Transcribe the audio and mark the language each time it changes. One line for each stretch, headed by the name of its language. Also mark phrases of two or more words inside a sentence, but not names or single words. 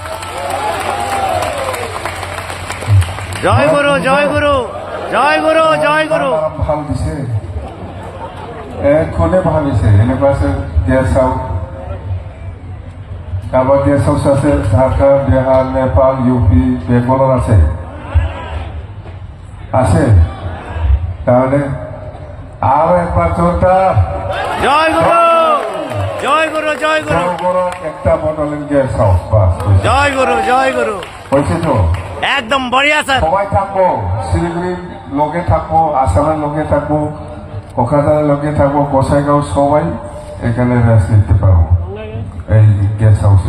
Assamese: জয় গুৰু, জয় গুৰু, জয় গুৰু, জয় গুৰু। ভাল দিছে, কোনে ভাবিছে এনেকুৱা আছে
English: guest house?
Assamese: কাৰোবাৰ
English: guest house
Assamese: আছে ঝাৰখণ্ড, বিহাৰ, নেপাল, ইউপি, বেংগলত আছে আছে
Bangla: তাহলে আর একবার চলতা জয় গুরু, জয় গুরু, জয় গুরু, একটা বড়োলেণ্ড
English: guest house
Bangla: বাস। জয় গুরু, জয় গুরু। হয়েছে তো একদম বঢ়িয়া স্যার। সবাই থাকবো, শিলিগুড়ির লোকে থাকবো, আসামের লোকে থাকবো, কোকরাঝারের লোকে থাকবো, গোসাইগাঁও সবাই এখানে রেস্ট নিতে পারবো এই
English: guest house.